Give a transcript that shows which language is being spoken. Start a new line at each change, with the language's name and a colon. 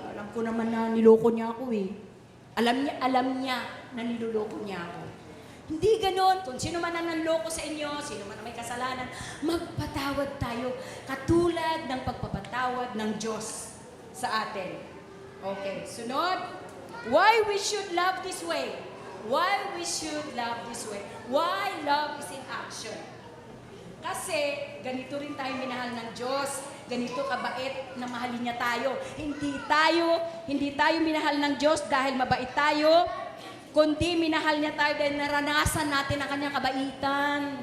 Filipino: Alam ko naman na niloko niya ako eh. Alam niya na niloloko niya ako. Hindi ganon. Kung sino man ang nanloko sa inyo, sino man ang may kasalanan, magpatawad tayo. Katulad ng pagpapatawad ng Diyos sa atin. Okay, sunod.
English: Why we should love this way? Why we should love this way? Why love is in action?
Filipino: Kasi ganito rin tayo minahal ng Diyos. Ganito kabait na mahalin niya tayo. Hindi tayo minahal ng Diyos dahil mabait tayo, kundi minahal niya tayo dahil naranasan natin ang kanyang kabaitan.